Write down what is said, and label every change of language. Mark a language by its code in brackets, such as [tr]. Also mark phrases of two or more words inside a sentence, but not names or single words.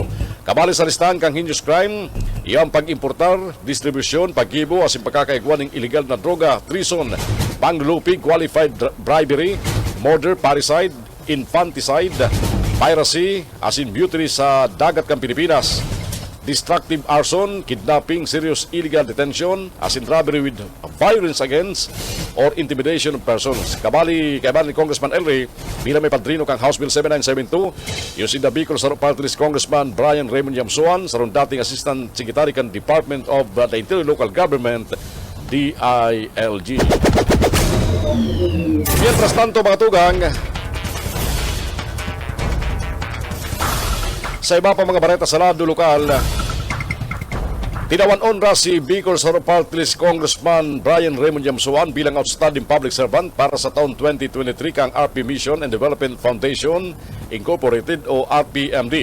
[bik] Kabali sa listahan kang [en] heinous crime, [bik] iyang pag-importar, distribusyon, paggibo, asin pagkakaigwan ng illegal na droga, treason, panglulupig, [en] qualified bribery, [bik] murder, parricide, infanticide, piracy, asin mutiny sa dagat kang Pilipinas, [en] destructive arson, kidnapping, serious illegal detention, asin robbery with violence against or intimidation of persons. [bik] Kabali ni Congressman Elry, bilang may padrino kang House Bill 7972, yung si Bicol Saro Party List Congressman Brian Raymond Yamsuan, sa dating Assistant Secretary kan Department of the Interior Local Government, DILG. Mientras tanto, mga tugang, sa iba pa mga bareta sa lado lokal, Tinawan onra si Bicol Sur Party List Congressman Brian Raymond Yamsuan bilang [en] Outstanding Public Servant [bik] para sa taon 2023 kang RP Mission and Development Foundation Incorporated o RPMD.